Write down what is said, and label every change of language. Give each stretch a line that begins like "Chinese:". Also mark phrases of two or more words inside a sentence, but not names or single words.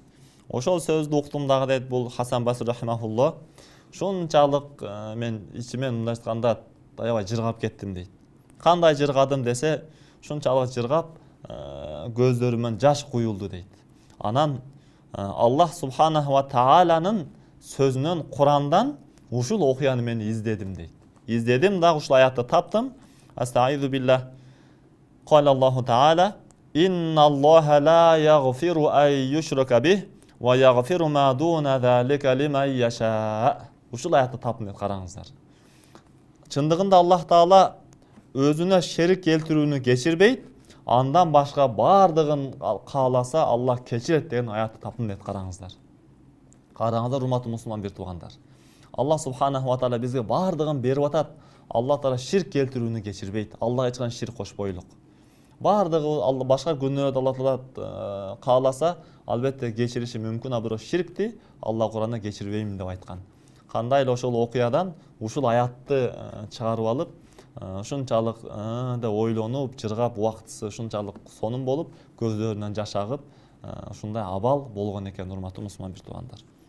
Kyrgyz: Ошол сөздү уктум дагы дейт, бул Хасан Басри рахимахулло, ушунчалык мен ичимен мындай айтканда аябай жыргап кеттим дейт. Кандай жыргадым десе, ушунчалык жыргап көздөрүмөн жаш куюлду дейт. Анан Аллах
Arabic: سبحانه وتعالى
Kyrgyz: сөзүнөн, Курандан ушул окуяны мен издедим дейт. Издедим дагы ушул аятты таптым.
Arabic: أستعيذ بالله. قال الله تعالى إن الله لا يغفر أن يشرك به ويغفر ما دون ذلك لمن يشاء."
Kyrgyz: Ушул аятты таптым деп караңыздар. Чындыгында Аллах таала өзүнө шерик келтирүүнү кечирбейт, андан башка баардыгын кааласа Аллах кечирет деген аятты таптым деп караңыздар. Караңыздар, урматтуу мусулман бир туугандар. Аллах
Arabic: سبحانه وتعالى
Kyrgyz: бизге баардыгын берип атат. Аллах таала ширк келтирүүнү кечирбейт. Аллахка эч качан ширк кошпойлук. Баардыгы башка күнөөдө Аллах таала кааласа, албетте кечириши мүмкүн, бирок ширкти Аллах Куранда кечирбейм деп айткан. Кандай эле ошол окуядан ушул аятты чыгарып алып, ушунчалык да ойлонуп, жыргап, убактысы ушунчалык сонун болуп, көздөрүнөн жаш агып, ушундай абал болгон экен, урматтуу мусулман бир туугандар.